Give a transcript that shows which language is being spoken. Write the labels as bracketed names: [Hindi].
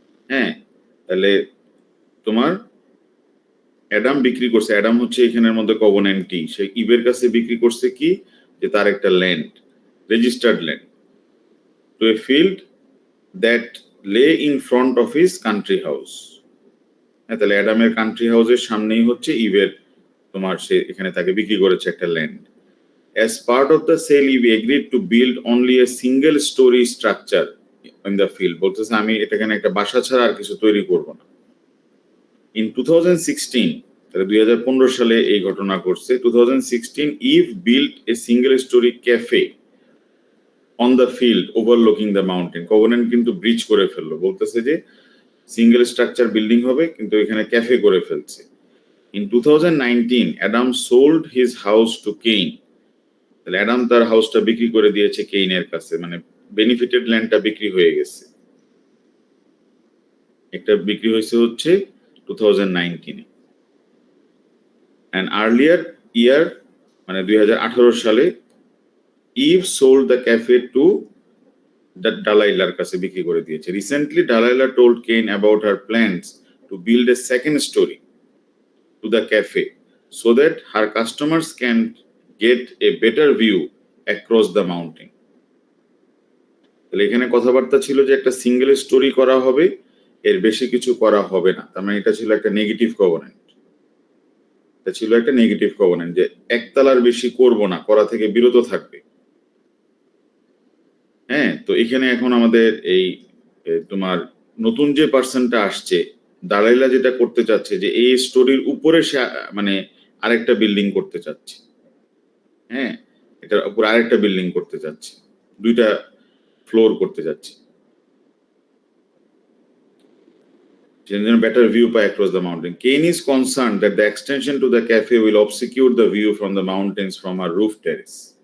[Bangla] হ্যাঁ, তাহলে তোমার অ্যাডাম বিক্রি করছে, অ্যাডাম হচ্ছে এখানের মধ্যে কভনেন্টি, সে ইভের কাছে বিক্রি করছে কি, যে তার একটা land, registered land, [English] To a field that lay in front of his country house. [Bangla] হ্যাঁ, তাহলে অ্যাডামের কান্ট্রি হাউসের সামনেই হচ্ছে ইভের তোমার, সে এখানে তাকে বিক্রি করেছে একটা land. [English] As part of the sale, Eve agreed to build only a single story structure in the field. [Bangla] বলতেছে আমি এটাখানে একটা বাসা ছাড়া আর কিছু তৈরি করব না। [English] In 2016, [Bangla] তাহলে 2015 সালে এই ঘটনা ঘটছে। [English] 2016, Eve built a single story cafe on the field overlooking the mountain. [Bangla] Covenant কিন্তু ব্রিজ করে ফেললো, বলতেছে যে সিঙ্গেল স্ট্রাকচার বিল্ডিং হবে কিন্তু এখানে ক্যাফে করে ফেলছে। [English] In 2019, Adam sold his house to Cain. [Bangla] তাহলে অ্যাডাম তার হাউসটা বিক্রি করে দিয়েছে কেইনের কাছে, মানে বেনিফিটেড ল্যান্ডটা বিক্রি হয়ে গেছে। একটা বিক্রি হয়েছে হচ্ছে 2019-এ। [English] and earlier year [Bangla] মানে 2018 সালে [English] Eve sold the cafe to [Bangla] ডালাইলার কাছে বিক্রি করে দিয়েছে। [English] Recently Delilah told Cain about her plans to build a second storey to the cafe so that her customers can get a better view across the mountain. [Bangla] তাহলে এখানে কথাবার্তা ছিল যে একটা সিঙ্গেল স্টোরি করা হবে, এর বেশি কিছু করা হবে না। তার মানে এটা ছিল একটা নেগেটিভ কভনেন্ট, এটা ছিল একটা নেগেটিভ কভনেন্ট যে একতলার বেশি করব না, করা থেকে বিরত থাকবে। হ্যাঁ, তো এখানে এখন আমাদের এই তোমার নতুন যে পার্সনটা আসছে, দালাইলা যেটা করতে চাচ্ছে যে এই স্টোরির উপরে সে মানে আরেকটা বিল্ডিং করতে চাচ্ছে। হ্যাঁ, এটার উপর আরেকটা বিল্ডিং করতে চাচ্ছে, 2টা ফ্লোর করতে যাচ্ছে, যেন [English] better view by across the mountain. Cain is concerned that the extension to the cafe will obscure the view from the mountains from her roof terrace.